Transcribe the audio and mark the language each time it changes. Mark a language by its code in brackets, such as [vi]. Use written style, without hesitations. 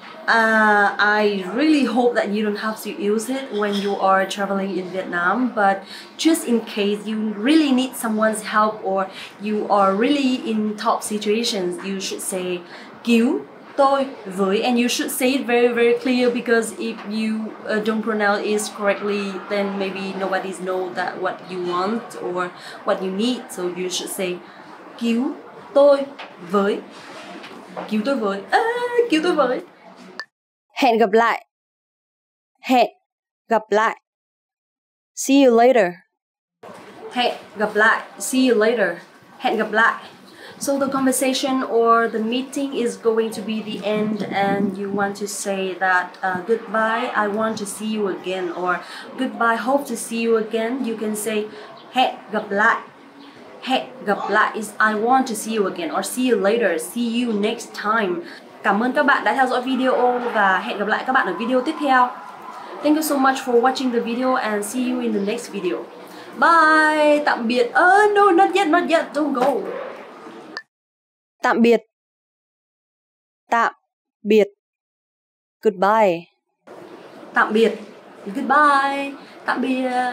[en] I really hope that you don't have to use it when you are traveling in Vietnam, but just in case you really need someone's help or you are really in tough situations, you should say [vi] cứu tôi với, [en] and you should say it very, very clear, because if you don't pronounce it correctly, then maybe nobody knows that what you want or what you need. So you should say [vi] cứu tôi với. Cứu tôi với. Cứu tôi với. Hẹn gặp lại. Hẹn gặp lại. [en] See you later. [vi] Hẹn gặp lại. [en] See you later. [vi] Hẹn gặp lại. [en] So the conversation or the meeting is going to be the end, and you want to say that goodbye, I want to see you again, or goodbye, hope to see you again. You can say [vi] hẹn gặp lại. Hẹn gặp lại [en] is I want to see you again, or see you later, see you next time. [vi] Cảm ơn các bạn đã theo dõi video và hẹn gặp lại các bạn ở video tiếp theo. [en] Thank you so much for watching the video and see you in the next video. Bye. [vi] Tạm biệt. [en] No, not yet, don't go. [vi] Tạm biệt. Tạm biệt. [en] Goodbye. [vi] Tạm biệt. [en] Goodbye. [vi] Tạm biệt.